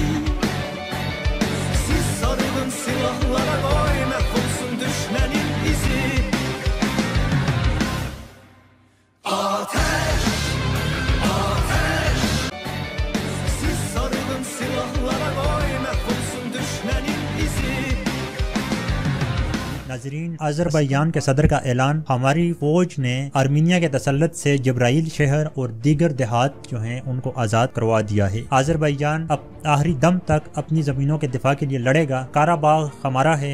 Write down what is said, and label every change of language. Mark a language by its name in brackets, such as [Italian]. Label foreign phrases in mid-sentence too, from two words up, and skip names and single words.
[Azerbaijani] Siz sarılın silahlara qoy məhv olsun düşmənin izi. Ateş, ateş. Siz sarılın silahlara koy məhv olsun düşmənin izi. [Urdu] ناظرین، آذربائیجان کے صدر کا اعلان، ہماری فوج نے آرمینیا کے تسلط سے جبرائیل شہر اور دیگر دیہات جو ہیں ان کو آزاد کروا دیا ہے. آذربائیجان اب آخری دم تک اپنی زمینوں کے دفاع کے لیے لڑے گا. کاراباغ ہمارا ہے.